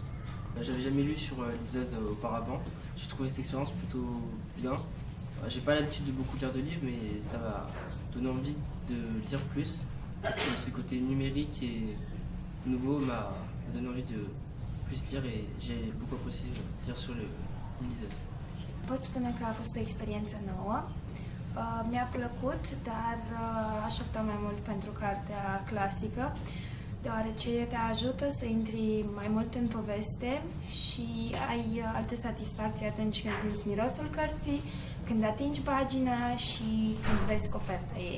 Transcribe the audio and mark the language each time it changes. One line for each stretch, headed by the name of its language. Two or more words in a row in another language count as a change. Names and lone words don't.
French: J'avais jamais lu sur liseuse auparavant. J'ai trouvé cette expérience plutôt bien. J'ai pas l'habitude de beaucoup lire de livres, mais ça m'a donné envie de lire plus. Parce que ce côté numérique et nouveau m'a donné envie de plus lire et j'ai beaucoup apprécié lire sur une liseuse.
Romanian: Pot spune că a fost o experiență nouă. Mi-a plăcut, dar aș opta mai mult pentru cartea clasică, deoarece te ajută să intri mai mult în poveste și ai alte satisfacții atunci când simți mirosul cărții, când atingi pagina și când vezi coperta ei.